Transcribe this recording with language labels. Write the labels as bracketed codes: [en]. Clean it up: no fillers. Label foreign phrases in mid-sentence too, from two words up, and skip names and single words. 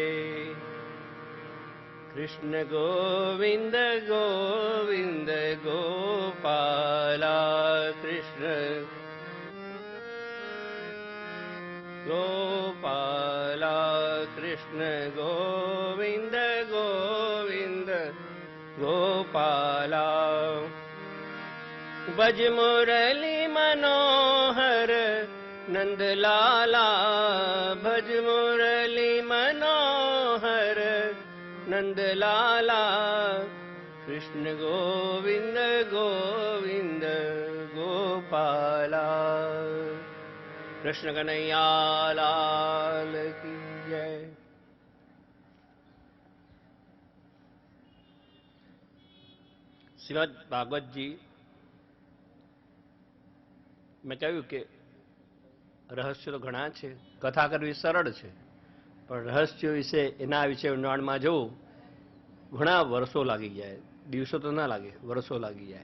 [hi] कृष्ण गोविन्द गोविन्द गोपाला कृष्ण गोपाला कृष्ण गोविन्द गोविन्द गोपाला। भज मुरली मनोहर नंदलाला भज मुरली मनोहर नंदलाला। कृष्ण गोविंद गोविंद गोपाला। कृष्ण कन्हैया लाल की जय। [gu] શ્રીમદ ભાગવતજી મેં કહ્યું કે રહસ્યો તો ઘણા છે, કથા કરવી સરળ છે, પણ રહસ્યો વિશે એના વિશે ઊંડાણમાં જવું ઘણા વર્ષો લાગી જાય, દિવસો તો ના લાગે, વર્ષો લાગી જાય.